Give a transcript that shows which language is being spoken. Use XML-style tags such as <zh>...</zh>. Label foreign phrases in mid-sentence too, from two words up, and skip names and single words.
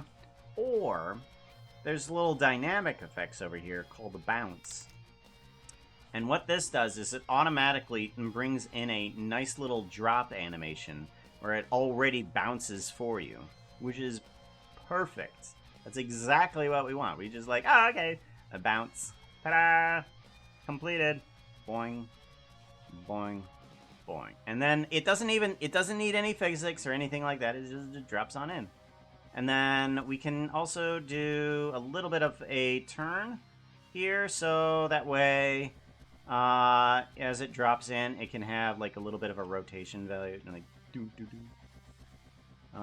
<en>Or there's little dynamic effects over here called the bounce. And what this does is it automatically brings in a nice little drop animation where it already bounces for you, which is perfect. That's exactly what we want. We just like, oh, okay, a bounce. Ta-da! Completed. Boing, boing, boing. And then it doesn't need any physics or anything like that. It just drops on in. And then we can also do a little bit of a turn here, so that way as it drops in, it can have like a little bit of a rotation value, like do do do.</en>